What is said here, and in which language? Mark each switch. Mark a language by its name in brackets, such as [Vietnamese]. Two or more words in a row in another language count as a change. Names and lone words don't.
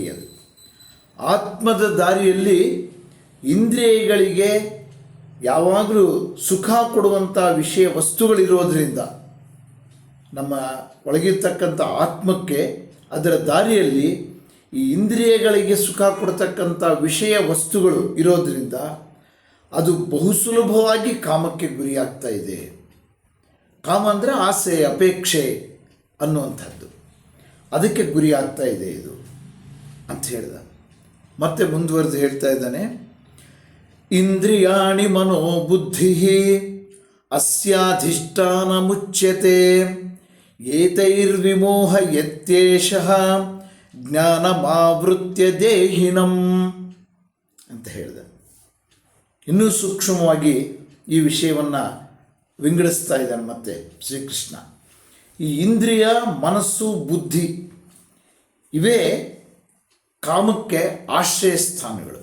[Kannada] ಅದು ಆತ್ಮದ ದಾರಿಯಲ್ಲಿ ಇಂದ್ರಿಯಗಳಿಗೆ ಯಾವಾಗಲೂ ಸುಖ ಕೊಡುವಂಥ ವಿಷಯ ವಸ್ತುಗಳಿರೋದರಿಂದ ನಮ್ಮ ಒಳಗಿರ್ತಕ್ಕಂಥ ಆತ್ಮಕ್ಕೆ ಅದರ ದಾರಿಯಲ್ಲಿ ಈ ಇಂದ್ರಿಯಗಳಿಗೆ ಸುಖ ಕೊಡ್ತಕ್ಕಂಥ ವಿಷಯ ವಸ್ತುಗಳು ಇರೋದರಿಂದ ಅದು ಬಹು ಸುಲಭವಾಗಿ ಕಾಮಕ್ಕೆ ಗುರಿಯಾಗ್ತಾ ಇದೆ. ಕಾಮ ಅಂದರೆ ಆಸೆ, ಅಪೇಕ್ಷೆ ಅನ್ನುವಂಥದ್ದು, ಅದಕ್ಕೆ ಗುರಿ ಆಗ್ತಾ ಇದೆ ಇದು ಅಂತ ಹೇಳಿದ. ಮತ್ತೆ ಮುಂದುವರೆದು ಹೇಳ್ತಾ ಇದ್ದಾನೆ, [Sanskrit] ಇಂದ್ರಿಯಾಣಿ ಮನೋಬುದ್ಧಿ ಅಸ್ಯಾಧಿಷ್ಠಾನ ಮುಚ್ಯತೆ ಏತೈರ್ವಿಮೋಹ ಯತ್ಯೇಷಃ ಜ್ಞಾನಮಾವೃತ್ಯ ದೇಹಿನಂ [Kannada] ಅಂತ ಹೇಳಿದ. ಇನ್ನೂ ಸೂಕ್ಷ್ಮವಾಗಿ ಈ ವಿಷಯವನ್ನು ವಿಂಗಡಿಸ್ತಾ ಇದ್ದಾನೆ ಮತ್ತೆ ಶ್ರೀಕೃಷ್ಣ. ಈ ಇಂದ್ರಿಯ, ಮನಸ್ಸು, ಬುದ್ಧಿ ಇವೇ ಕಾಮಕ್ಕೆ ಆಶ್ರಯ ಸ್ಥಾನಗಳು.